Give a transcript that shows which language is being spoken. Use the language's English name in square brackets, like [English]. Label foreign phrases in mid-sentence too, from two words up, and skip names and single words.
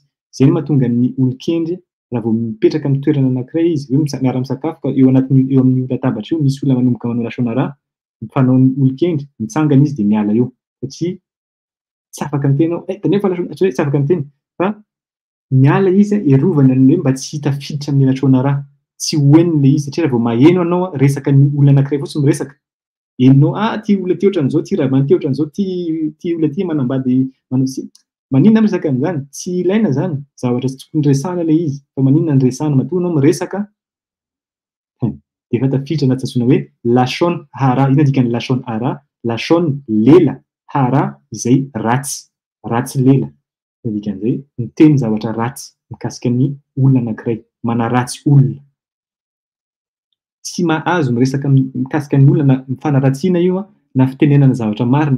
[Malagasy] Zay no mahatonga ny olon-kendry raha vao mipetraka amin'ny toerana anankiray izy, hoe miara-misakafo ka eo amin'ny latabatra io misy olona manomboka manao lasonara, mpanao olon-kendry, mitsangana izy de miala eo satria tsy afaka miteny ao, taneo fa lasonara, tsy afaka miteny, fa miala izy iarovana ny hoe mba tsy tafiditra amin'ny lasonara, tsy hoeniny le izy satria raha vao maheno anao resaka ny olona anankiray fotsiny miresaka, henonao ty olona ty ohatran'izao, ty raha ty ohatran'izao, ty olona ty manambady manao si, maninona miresaka an'izany? Tsy ilaina zany, zavatra tsy tokony resahana le izy, fa maninona ny resahana, matoa anao miresaka de efa tafiditra anaty antsoina hoe [Hebrew] לשון הרע. [Malagasy] Ina dikany [Hebrew] לשון הרע? [Malagasy] Lashon lela, hara izay ratsy lela. Ina dikan'izay miteny zavatra ratsy mikasika ny olona anankiray, manaratsy olona. Tsy mahazo miresaka mikasika ny olona mifanaratsiana io na fitenenana zavatra marina.